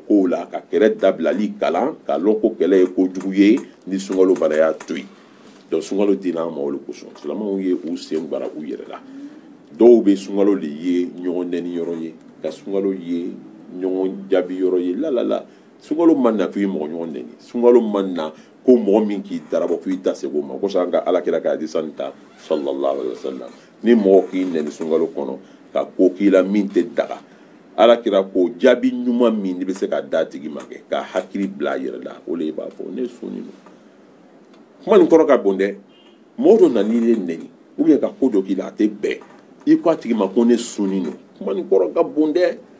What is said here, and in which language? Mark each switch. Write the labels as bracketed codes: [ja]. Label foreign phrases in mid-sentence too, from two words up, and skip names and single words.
[bm] kow la ka kɛlɛ dabilali kalan k'a lɔn ko kɛlɛ ye kojugu ye ni sunkalo fana y'a to yen donc sunkalo dira an ma o de kosɔn silamɛw ye u sen bara u yɛrɛ la dɔw bɛ sunkalo de ye ɲɔgɔn nɛni yɔrɔ ye ka sunkalo ye ɲɔgɔn jaabi yɔrɔ ye la sunkalo man na k'i mɔgɔ ɲɔgɔn nɛni sunkalo man na ko mɔgɔ min k'i darabɔ k'i ta segin o ma ko an ka alakira ka hadisa nin ta [ar] صلى الله عليه وسلم [bm] ni mɔgɔ k'i nɛni sunkalo kɔnɔ ka ko k'i la min tɛ daga alakira ko jaabi ɲuman min bɛ se ka d'a tigi ma kɛ ka hakili bila a yɛrɛ la o de b'a fɔ ne sunni don kuma nin kɔrɔ ka bon dɛ mɔgɔ dɔ nana n'i ye nɛni [fr] ou bien [bm] ka ko dɔ k'i la a tɛ bɛn i ko a tigi ma ko ne sunni don kuma nin kɔrɔ ka bon dɛ